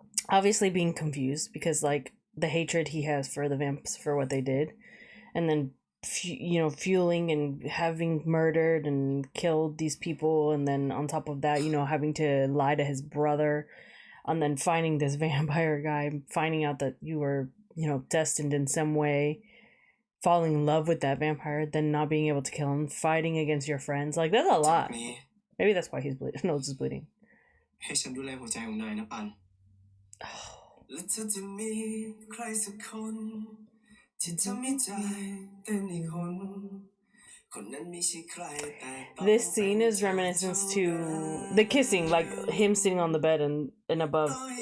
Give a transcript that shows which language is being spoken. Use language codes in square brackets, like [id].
[en] Obviously being confused because like the hatred he has for the vamps for what they did, and then fueling and having murdered and killed these people, and then on top of that, having to lie to his brother, and then finding this vampire guy, finding out that you were, destined in some way, falling in love with that vampire, then not being able to kill him, fighting against your friends. Like, that's a [th] จาก [en] lot. [th] นี้ [en] Maybe that's why he's bleeding. No, it's just bleeding. [th] ให้ฉันดูแลหัวใจของนายนะปัน และเธอจะมีใครสักคนที่ทำให้ใจเต้นอีกคน คนนั้นไม่ใช่ใครแต่ต้อง [en] This scene is reminiscent to the kissing, like him sitting on the bed and above.